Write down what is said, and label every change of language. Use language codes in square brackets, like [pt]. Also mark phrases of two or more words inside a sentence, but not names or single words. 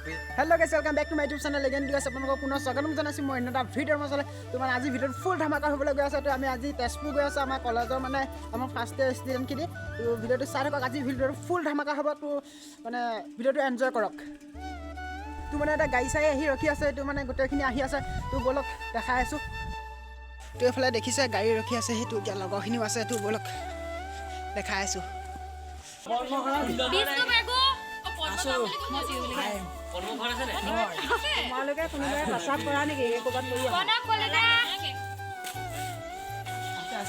[en] hello guys welcome back to my YouTube channel again guys [as] আপোনালোকক পুনৰ স্বাগতম জনাইছো মই এটা ভিডিঅ'ৰ মাজলৈ তোমাৰ আজি ভিডিঅ'ত ফুল ধামাকা হ'বলৈ গৈ আছে তো আমি আজি তেজপুৰ গৈ আছো আমাৰ কলেজৰ মানে আমাৰ [en] first year studentখিনি [as] তো ভিডিঅ'টো চাই থাকক আজি ভিডিঅ'টো ফুল ধামাকা হ'ব তো মানে ভিডিঅ'টো এনজয় কৰক তো মানে এটা গাড়ী চাই আহি ৰখি আছে তো মানে গোটেইখিনি আহি আছে তো বলক দেখাই আছো তো এফালে দেখিছে গাড়ী ৰখি আছে সেইটো এতিয়া লগৰখিনিও আছে তো বলক দেখাই আছো তোমালোকে কোনোবাই প্ৰস্তাৱ কৰা নেকি ক'ৰবাত লৈ আছে